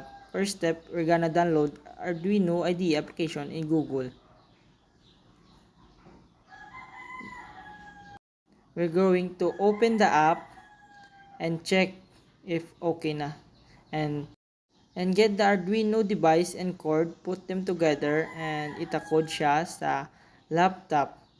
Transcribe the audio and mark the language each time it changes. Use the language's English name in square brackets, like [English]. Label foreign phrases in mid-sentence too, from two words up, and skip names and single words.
[English] First step, we're gonna download Arduino IDE application in Google. We're going to open the app and check if [Hiligaynon] okay na. [English] And get the Arduino device and cord, put them together and [Hiligaynon] itakod siya sa laptop.